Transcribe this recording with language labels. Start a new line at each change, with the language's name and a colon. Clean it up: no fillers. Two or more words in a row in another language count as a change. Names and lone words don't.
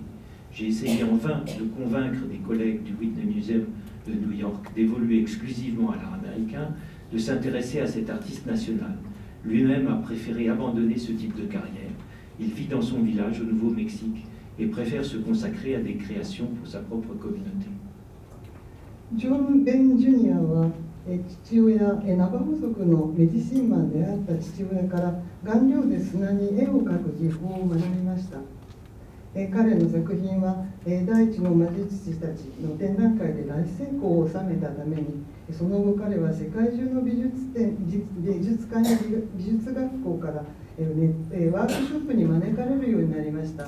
French: J'ai essayé en vain de convaincre des collègues du Whitney Museum de New York d'évoluer exclusivement à l'art américain, de s'intéresser à cet artiste national. Lui-même a préféré abandonner ce type de carrière. Il vit dans son village au Nouveau-Mexique et préfère se consacrer à des créations pour sa propre communauté.
Japanese: ジョン・ベン・ジュニアは父親、ナバホ族のメディシンマンであった父親から顔料で砂に絵を描く技法を学びました。彼の作品は第一の魔術師たちの展覧会で大成功を収めたために、その後彼は世界中の美術館や美術学校からワークショップに招かれるようになりました。